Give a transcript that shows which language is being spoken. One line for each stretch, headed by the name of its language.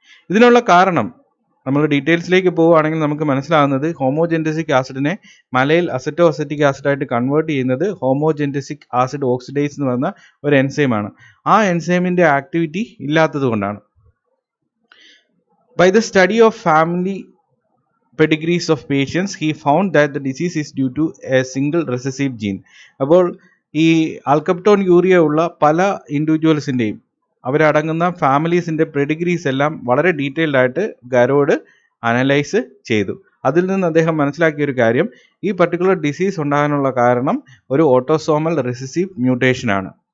Malayalam: ഇതിനുള്ള കാരണം നമ്മൾ ഡീറ്റെയിൽസിലേക്ക് പോവുകയാണെങ്കിൽ നമുക്ക് മനസ്സിലാകുന്നത് ഹോമോജെൻഡസിക് ആസിഡിനെ മലൈൽ അസറ്റോ അസറ്റിക് ആസിഡായിട്ട് കൺവേർട്ട് ചെയ്യുന്നത് ഹോമോജെൻഡസിക് ആസിഡ് ഓക്സിഡേസ് എന്ന് പറയുന്ന ഒരു എൻസൈമാണ്. ആ എൻസൈമിൻ്റെ ആക്ടിവിറ്റി ഇല്ലാത്തത് കൊണ്ടാണ്.
English: By the study of family pedigrees of patients, he found that the disease is due to a single recessive gene.
Malayalam: അപ്പോൾ ഈ ആൽക്കപ്റ്റോൺ യൂറിയ ഉള്ള പല ഇൻഡിവിജ്വൽസിൻ്റെയും അവരടങ്ങുന്ന ഫാമിലീസിൻ്റെ പെഡിഗ്രീസ് എല്ലാം വളരെ ഡീറ്റെയിൽഡ് ആയിട്ട് ഗരോഡ് അനലൈസ് ചെയ്തു. അതിൽ നിന്ന് അദ്ദേഹം മനസ്സിലാക്കിയ ഒരു കാര്യം, ഈ പർട്ടിക്കുലർ ഡിസീസ് ഉണ്ടാകാനുള്ള കാരണം ഒരു ഓട്ടോസോമൽ റെസസീവ് മ്യൂട്ടേഷനാണ്.